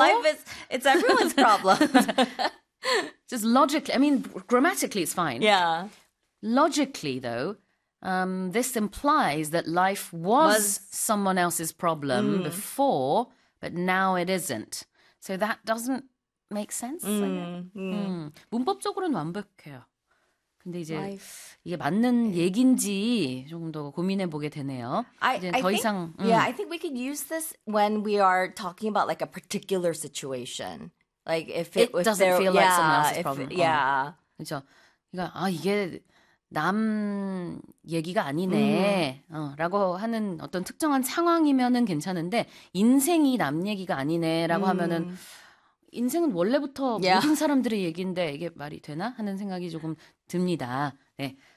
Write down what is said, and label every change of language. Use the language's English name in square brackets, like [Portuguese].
[English] Life is, it's everyone's problem. Just logically, I mean, grammatically it's fine. Yeah. Logically though, this implies that life was someone else's problem before, but now it isn't. So that doesn't make sense. [Korean] 문법적으로는 완벽해요. 근데 이제 이게 맞는 얘긴지 조금 더 고민해 보게 되네요. [English] I think we could use this when we are talking about like a particular situation. Like if it doesn't feel like someone else's problem. Yeah. [Korean] 그렇죠. 그러니까 이게 남 얘기가 아니네 라고 하는 어떤 특정한 상황이면은 괜찮은데 인생이 남 얘기가 아니네 라고 하면은 인생은 원래부터 모든 사람들의 얘기인데 이게 말이 되나 하는 생각이 조금 듭니다. 네.